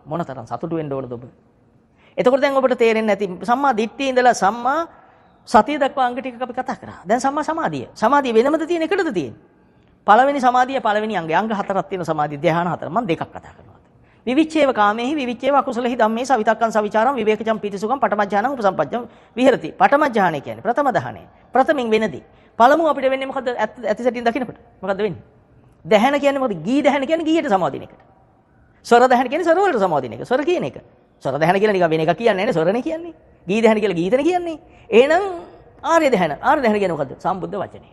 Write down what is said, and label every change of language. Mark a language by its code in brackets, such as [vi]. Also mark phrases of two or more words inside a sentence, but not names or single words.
[si] මොනතරම් සතුටු වෙන්න ඕනද ඔබ? එතකොට දැන් ඔබට තේරෙන්නේ නැති සම්මා දිට්ඨිය ඉඳලා සම්මා සතිය දක්වා අංග ටිකක් අපි කතා කරා. දැන් සම්මා සමාධිය. සමාධිය වෙනමද තියෙන එකටද තියෙන්නේ? පළවෙනි සමාධිය පළවෙනි අංගය. අංග හතරක් තියෙන සමාධිය ධ්‍යාන හතර. මම දෙකක් කතා කරනවා. [pi] විවිච්ඡේව කාමේහි විවිච්ඡේව අකුසලෙහි ධම්මේ සවිතක්කං සවිචාරං විවේකජං පීතිසුඛං පඨමඥානං උපසම්පජ්ජං විහෙරති. [si] පඨමඥානය කියන්නේ ප්‍රථම දහණය. ප්‍රථමින් වෙනදී. පළමුව අපිට වෙන්නේ මොකද්ද? ඇති සැටින් දකින්නකොට. මොකද්ද වෙන්නේ? දහණ කියන්නේ මොකද? ගී දහණ කියන්නේ ගීයට සමාදින එකට. ස්වර දහණ කියන්නේ ස්වර වලට සමාදින එක. ස්වර කියන එක. ස්වර දහණ කියලා නිකන් වෙන එකක් කියන්නේ නැහැ. ස්වරනේ කියන්නේ. ගී දහණ කියලා ගීතනේ කියන්නේ. එහෙනම් ආර්ය දහණ. ආර්ය දහණ කියන්නේ මොකද්ද? සම්බුද්ධ වචනේ.